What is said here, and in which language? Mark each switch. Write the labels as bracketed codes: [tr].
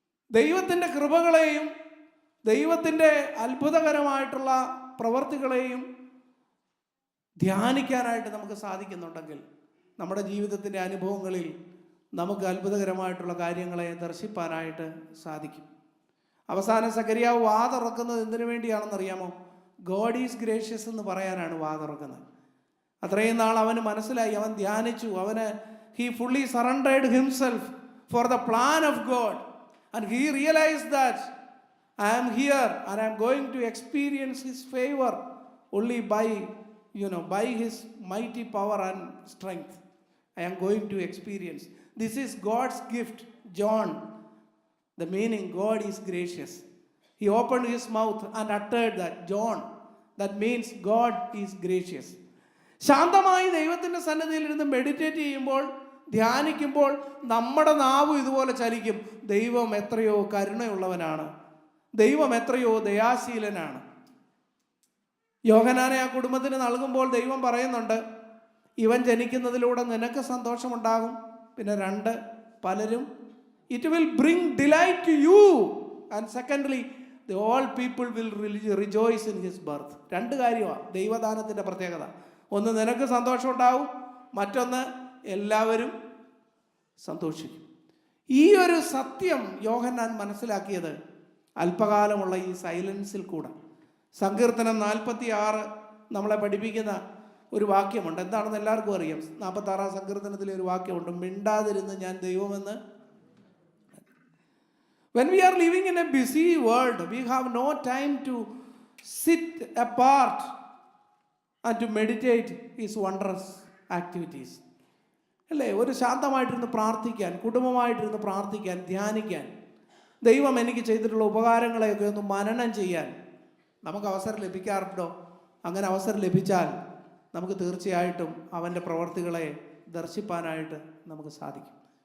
[ml] ദൈവത്തിൻ്റെ കൃപകളെയും ദൈവത്തിൻ്റെ അത്ഭുതകരമായിട്ടുള്ള പ്രവർത്തികളെയും ധ്യാനിക്കാനായിട്ട് നമുക്ക് സാധിക്കുന്നുണ്ടെങ്കിൽ നമ്മുടെ ജീവിതത്തിൻ്റെ അനുഭവങ്ങളിൽ നമുക്ക് അത്ഭുതകരമായിട്ടുള്ള കാര്യങ്ങളെ ദർശിപ്പാനായിട്ട് സാധിക്കും. അവസാനം സെഖര്യാവ് വാതുറക്കുന്നത് എന്തിനു വേണ്ടിയാണെന്നറിയാമോ? [en] God is gracious [ml] എന്ന് പറയാനാണ് വാതുറക്കുന്നത്. അത്രയും നാൾ അവന് മനസ്സിലായി, അവൻ ധ്യാനിച്ചു, [en] he fully surrendered himself for the plan of God, and he realized that I am here and I am going to experience his favor only by his mighty power and strength. I am going to experience. This is God's gift, John. The meaning, God is gracious. He opened his mouth and uttered that, John. That means God is gracious. [ml] ശാന്തമായി ദൈവത്തിൻ്റെ സന്നിധിയിൽ ഇരുന്ന് meditate ചെയ്യുമ്പോൾ, ധ്യാനിക്കുമ്പോൾ നമ്മുടെ നാവ് ഇതുപോലെ ചലിക്കും. ദൈവം എത്രയോ കരുണയുള്ളവനാണ്, ദൈവം എത്രയോ ദയാശീലനാണ്. യോഹന്നാനെ ആ കുടുംബത്തിന് നൽകുമ്പോൾ ദൈവം പറയുന്നുണ്ട്, ഇവൻ ജനിക്കുന്നതിലൂടെ നിനക്ക് സന്തോഷമുണ്ടാകും. പിന്നെ 2, പലരും [en] it will bring delight to you, and secondly the all people will rejoice in his birth. [ml] 2 കാര്യമാണ് ദൈവദാനത്തിൻ്റെ പ്രത്യേകത. ഒന്ന്, നിനക്ക് സന്തോഷം ഉണ്ടാവും, മറ്റൊന്ന് എല്ലാവരും സന്തോഷിക്കും. ഈ ഒരു സത്യം യോഹന്നാൻ മനസ്സിലാക്കിയത് അല്പകാലമുള്ള ഈ സൈലൻസിൽ കൂടെ. സങ്കീർത്തനം 46 നമ്മളെ പഠിപ്പിക്കുന്ന ഒരു വാക്യമുണ്ട്. എന്താണെന്ന് എല്ലാവർക്കും അറിയാം. 46 സങ്കീർത്തനത്തിലെ ഒരു വാക്യമുണ്ട്, മിണ്ടാതിരുന്ന് ഞാൻ ദൈവമെന്ന്. [en] When we are living in a busy world, we have no time to sit apart and to meditate his wondrous activities. [ml] അല്ലേ? ഒരു ശാന്തമായിട്ടിരുന്ന് പ്രാർത്ഥിക്കാൻ, കുടുംബമായിട്ടിരുന്ന് പ്രാർത്ഥിക്കാൻ, ധ്യാനിക്കാൻ, ദൈവം എനിക്ക് ചെയ്തിട്ടുള്ള ഉപകാരങ്ങളെയൊക്കെ ഒന്ന് മനനം ചെയ്യാൻ നമുക്ക് അവസരം ലഭിക്കാറുണ്ടോ? അങ്ങനെ അവസരം ലഭിച്ചാൽ നമുക്ക് തീർച്ചയായിട്ടും അവൻ്റെ പ്രവർത്തികളെ ദർശിപ്പാനായിട്ട് നമുക്ക് സാധിക്കും.